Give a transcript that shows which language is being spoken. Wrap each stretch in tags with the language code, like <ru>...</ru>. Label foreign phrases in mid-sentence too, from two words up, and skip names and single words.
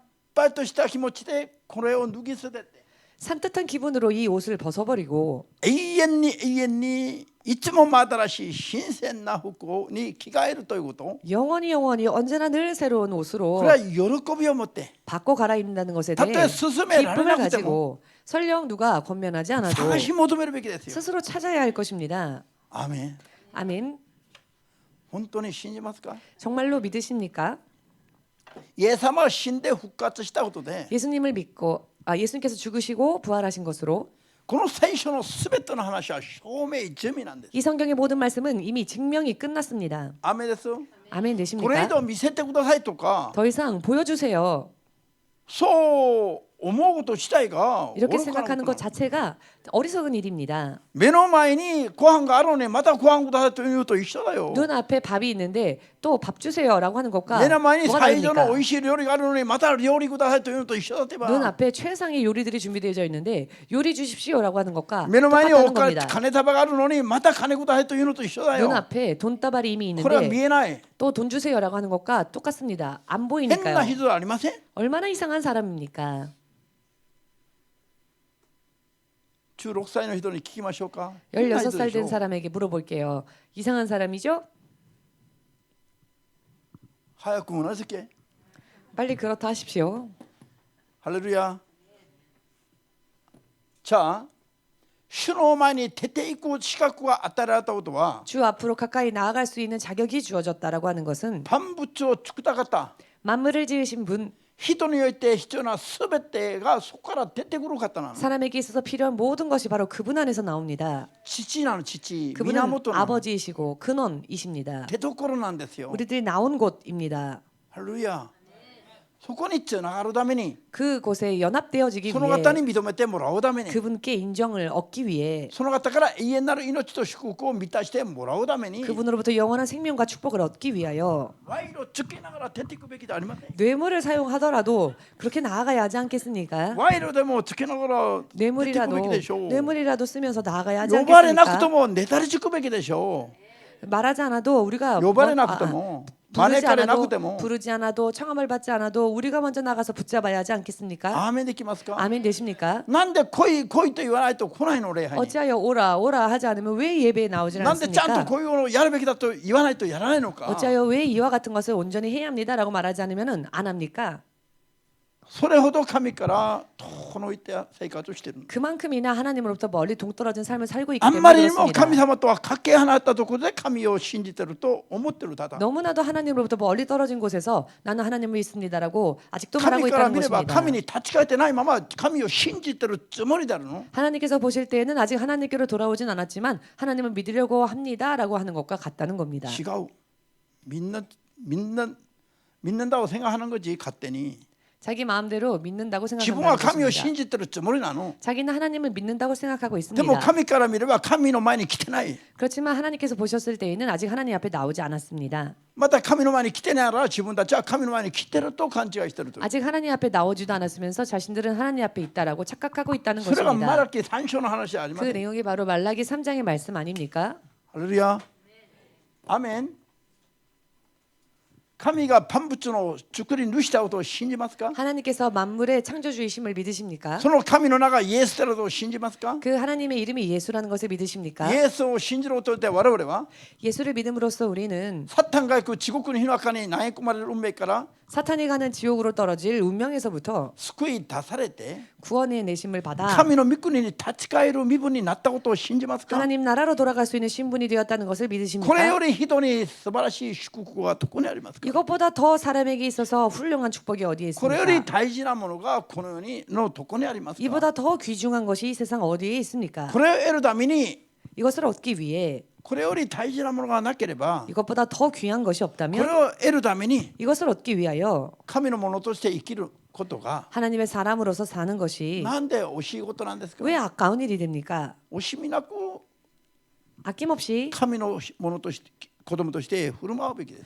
<ja>ぱりとした気持ちでこれを脱ぎ捨てて</ja> <ko>산뜻한 기분으로 이 옷을 벗어버리고</ko> <ja>永遠にいつも真新しい新鮮な服に着替えるということ、</ja> <ko>영원히 언제나 늘 새로운 옷으로</ko> <ja>これは喜びを持って</ja> <ko>바꿔 갈아입는다는 것에 대해</ko> <ja>たとえ勧められ</ja> <ko>기쁨을</ko> <ja>なくても</ja> <ko>가지고 설령 누가 권면하지 않아도</ko> <ja>探し求めるべきですよ。</ja> <ko>스스로 찾아야 할 것입니다.</ko> <ja>アーメン。</ja> <ko>아멘.</ko> <ja>本当に信じますか？</ja> <ko>정말로 믿으십니까?</ko> <ja>イエス様は死んで復活したことで</ja> <ko>예수님을 믿고 예수님께서 죽으시고 부활하신 것으로</ko> <ja>この聖書のすべての話は証明済みなんです。</ja> <ko>이 성경의 모든 말씀은 이미 증명이 끝났습니다.</ko> <ja>アーメンです。</ja> <ko>아멘</ko> <ja>これ以</ja> <ko>되십니까?</ko> <ja>上見せてくださいとか</ja> <ko>더 이상 보여주세요.</ko> <ja>そう思うこと自体が</ja> <ko>이렇게</ko> <ja>愚かな</ja> <ko>생각하는</ko> <ja>こと</ja> <ko>것 자체가 어리석은 일입니다.</ko> <ja>目の前にご飯があるのにまたご飯くださいというのと一緒だよ。</ja> <ko>눈 앞에 밥이 있는데 또 밥 주세요라고 하는 것과</ko> <ja>目の前に</ja> <ko>뭐가</ko> <ja>最上の</ja> <ko>다릅니까?</ko> <ja>美味しい料理があるのにまた料理くださいというのと一緒だってば。</ja> <ko>눈 앞에 최상의 요리들이 준비되어 있는데 요리 주십시오라고 하는 것과</ko> <ja>目の前に</ja> <ko>똑같다는</ko> <ja>お金</ja> <ko>겁니다.</ko> <ja>金束があるのにまた金くださいというのと一緒だ</ja> <ko>눈</ko> <ja>よ。</ja> <ko>앞에 돈다발이 이미</ko> <ja>これは見</ja> <ko>있는데</ko> <ja>えない。</ja> <ko>또 돈 주세요라고 하는 것과 똑같습니다. 안</ko> <ja>変な</ja> <ko>보이니까요.</ko> <ja>人はありません。</ja> <ko>얼마나 이상한 사람입니까?</ko> <ja>16 歳の人に聞きましょうか。</ja> <ko>16살 된</ko> <ja>変な人でしょ</ja> <ko>사람에게 물어볼게요. 이상한 사람이죠?</ko> <ja>早くうなずけ。</ja> <ko>빨리 그렇다 하십시오. 할렐루야. 자,</ko> <ja>主の前に出ていく資格が与えられたことは</ja> <ko>주 앞으로 가까이 나아갈 수 있는 자격이 주어졌다라고 하는 것은</ko> <ja>반부처 を作った方</ja> <ko>만물을 지으신 분,</ko> <ja>人において必要なすべてがそこから出てくる方なの。</ja> <ko>사람에게 있어서 필요한 모든 것이 바로 그분 안에서 나옵니다.</ko> <ja>父なの。父</ja> <ko>그분은</ko> <ja>源なの。</ja> <ko>아버지이시고 근원이십니다.</ko> <ja>出所なんですよ。</ja> <ko>우리들이 나온 곳입니다. 할렐루야.</ko> <ja>そこにつながるために</ja> <ko>그곳에 연합되어지기</ko> <ja>その</ja> <ko>위해</ko> <ja>方に認めてもらうために</ja> <ko>그분께 인정을 얻기 위해</ko> <ja>その方から永遠なる命と祝福を満たしてもらうために</ja> <ko>그분으로부터 영원한 생명과 축복을 얻기 위하여</ko> <ja>賄賂をつけながら出ていくべきではありません。</ja> <ko>뇌물을 사용하더라도 그렇게 나아가야 하지 않겠습니까?</ko> <ja>賄賂でもつけながら出ていくべき</ja> <ko>뇌물이라도</ko> <ja>でしょう。</ja> <ko>뇌물이라도 쓰면서 나아가야 하지</ko> <ja>呼ばれなくて</ja> <ko>않겠습니까?</ko> <ja>もねだりつくべきでしょ</ja> <ko>말하지 않아도 우리가</ko> <ja>う。呼ばれなくても招かれなくても</ja> <ko>부르지 않아도 청함을 받지 않아도 우리가 먼저 나가서 붙잡아야 하지 않겠습니까?</ko> <ja>アーメンできますか。</ja> <ko>아멘 되십니까?</ko> <ja>なんで来い来いと言わないと来ないの礼拝に。</ja> <ko>어찌하여 오라 하지 않으면 왜 예배에 나오질</ko> <ja>なんでちゃんと</ja> <ko>않습니까?</ko> <ja>こういうのをやるべきだと言わないとやらないのか。</ja> <ko>어찌하여 왜 이와 같은 것을 온전히 해야 합니다라고 말하지 않으면 안 합니까?</ko> <ja>それほど神から遠のいて生活をしている。</ja> <ko>그만큼이나 하나님으로부터 멀리 동떨어진 삶을 살고 있기</ko> <ja>あんま</ja> <ko>때문에</ko> <ja>りにも神</ja> <ko>그렇습니다.</ko> <ja>様とはかけ離れたところで神を信じてると思ってるただ。</ja> <ko>너무나도 하나님으로부터 멀리 떨어진 곳에서 나는 하나님을 믿습니다라고 아직도 말하고</ko> <ja>神から</ja> <ko>있다는</ko> <ja>見れば</ja> <ko>것입니다.</ko> <ja>神に立ち返ってないまま神を信じてるつもりだろうの。</ja> <ko>하나님께서 보실 때에는 아직 하나님께로 돌아오진 않았지만 하나님을 믿으려고 합니다라고 하는 것과 같다는 겁니다.</ko> <ja>違う。</ja> <ko>믿는다고 생각하는 거지</ko> <ja>勝手に。</ja> <ko>자기 마음대로 믿는다고</ko> <ja>自分は</ja> <ko>생각한다는</ko> <ja>神を</ja> <ko>것입니다.</ko> <ja>信じてるつもりなの。</ja> <ko>자기는 하나님을 믿는다고 생각하고</ko> <ja>でも</ja> <ko>있습니다.</ko> <ja>神から見れば神の前に来てない。</ja> <ko>그렇지만 하나님께서 보셨을 때에는 아직 하나님 앞에 나오지 않았습니다.</ko> <ja>また神の前に来てないなら自分たちは神の前に来てると勘違いしてると。</ja> <ko>아직 하나님 앞에 나오지도 않았으면서 자신들은 하나님 앞에 있다라고 착각하고 있다는</ko> <ja>それが</ja> <ko>것입니다.</ko> <ja>マラキ3章の話じゃありま</ja> <ko>그</ko> <ja>せん。</ja> <ko>내용이 바로 말라기 3장의 말씀 아닙니까? 할렐루야. 아멘.</ko> <ja>神が万物の作り主したことを信じますか。</ja> <ko>하나님께서 만물의 창조주이심을 믿으십니까?</ko> <ja>その神の名がイエスであることを信じますか。</ja> <ko>그 하나님의 이름이 예수라는 것을 믿으십니까?</ko> <ja>イエスを信じることで我々は</ja> <ko>예수를 믿음으로써 우리는</ko> <ja>サタンが行く地獄の火の中に投げ込まれる運命から</ja> <ko>사탄이 가는 지옥으로 떨어질 운명에서부터</ko> <ja>救い出されて</ja> <ko>구원의 내심을 받아</ko> <ja>神の御国に立ち返る身分になったことを信じますか。</ja> <ko>하나님 나라로 돌아갈 수 있는 신분이 되었다는 것을</ko> <ja>これ</ja> <ko>믿으십니까?</ko> <ja>より人に素晴らしい祝福がどこにありますか。</ja> <ko>이것보다 더 사람에게 있어서 훌륭한 축복이 어디에</ko> <ja>これより</ja> <ko>있습니까?</ko> <ja>大事なものがこの世にのどこにありますか。</ja> <ko>이보다 더 귀중한 것이 이 세상 어디에 있습니까?</ko> <ja>これを得るために</ja> <ko>이것을 얻기 위해</ko> <ja>これより大事なものがなければ</ja> <ko>이것보다 더 귀한 것이</ko> <ja>これ</ja> <ko>없다면</ko> <ja>を得るために</ja> <ko>이것을 얻기 위하여</ko> <ja>神のものとして生きることが</ja> <ko>하나님의 사람으로서 사는 것이</ko> <ja>なんで惜しいことなんですか。</ja> <ko>왜 아까운 일이 됩니까?</ko> <ja>惜しみなく</ja> <ko>아낌없이</ko> <ja>神のものとして子供として振る舞うべきです。</ja>